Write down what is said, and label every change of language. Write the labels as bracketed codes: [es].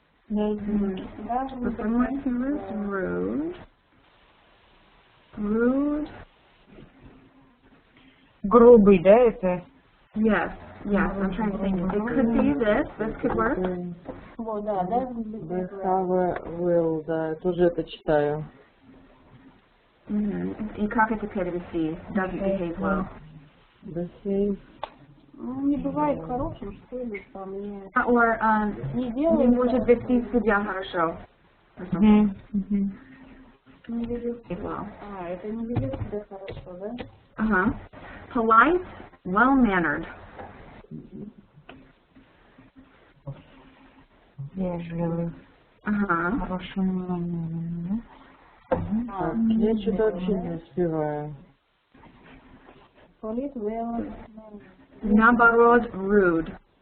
[en] For someone who is rude. Rude. [ru] Грубый, да, это? [en] Yes. Yes. I'm trying to think. It could be this. This could work. [ru] Вот, да, [en] doesn't behave Well, [ru] да, тоже это читаю. И как это перевести? [en] Doesn't behave well. Behave. [ru] Ну, не бывает хорошим, что ли, там, не [en] Or [ru] не не делает. может вести себя хорошо. [en] Or something. [ru] Не ведет. [en] Well. [ru] Это не ведет себя хорошо, да? [en] Polite, well-mannered. [ru] Вежливый. Хороший манерный, да? Я что-то вообще не успеваю. [en] Polite, well, [ru] Наоборот, rude.